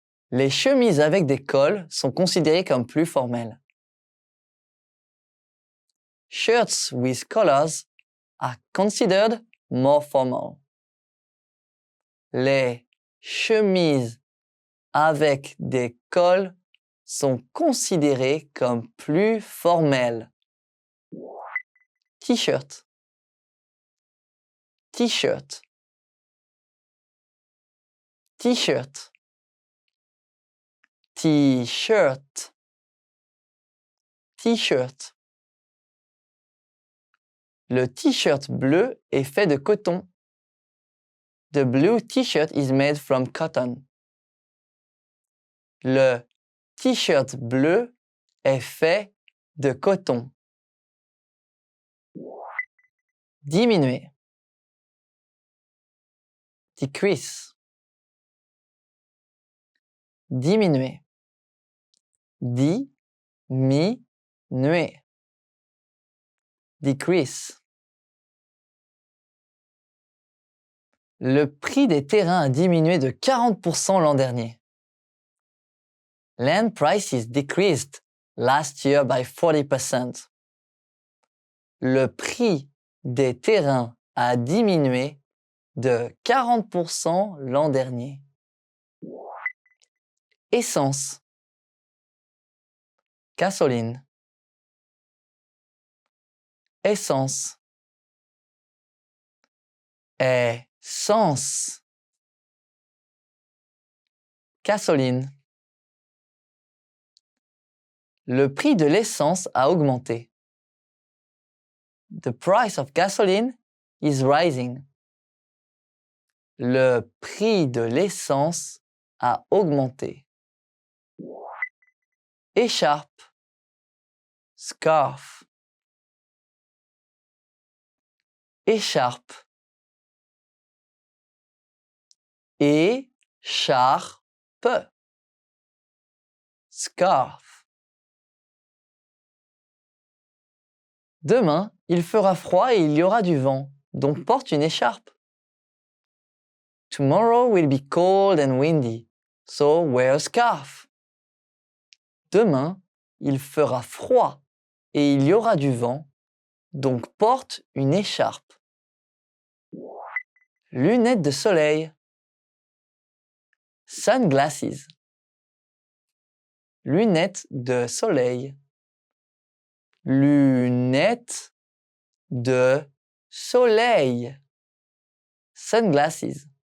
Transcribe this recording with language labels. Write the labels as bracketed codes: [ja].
[fr] Les chemises avec des cols sont considérées comme plus formelles. [en] Shirts with collars are considered more formal. [fr] Les chemises avec des cols sont considérées comme plus formelles. T-shirt. T-shirt. T-shirt. T-shirt. T-shirt. Le t-shirt bleu est fait de coton. [en] The blue t-shirt is made from cotton. [fr] Le t-shirt bleu est fait de coton. Diminuer. [en] Decrease. [fr] Diminuer. Diminuer. [en] Decrease. [fr] Le prix des terrains a diminué de 40% l'an dernier. [en] Land prices decreased last year by 40%. [fr] Le prix des terrains a diminué de 40% l'an dernier. Essence. [en] Gasoline. [fr] Essence. Essence. [en] Gasoline. [fr] Le prix de l'essence a augmenté. [en] The price of gasoline is rising. [fr] Le prix de l'essence a augmenté. Écharpe. [en] Scarf. [fr] Écharpe. Écharpe. [en] Scarf. [fr] Demain, il fera froid et il y aura du vent, donc porte une écharpe. [en] Tomorrow will be cold and windy, so wear a scarf. [fr] Demain, il fera froid et il y aura du vent, donc porte une écharpe. Lunettes de soleil. [en] Sunglasses. [fr] Lunettes de soleil. Lunettes de soleil. [en] Sunglasses.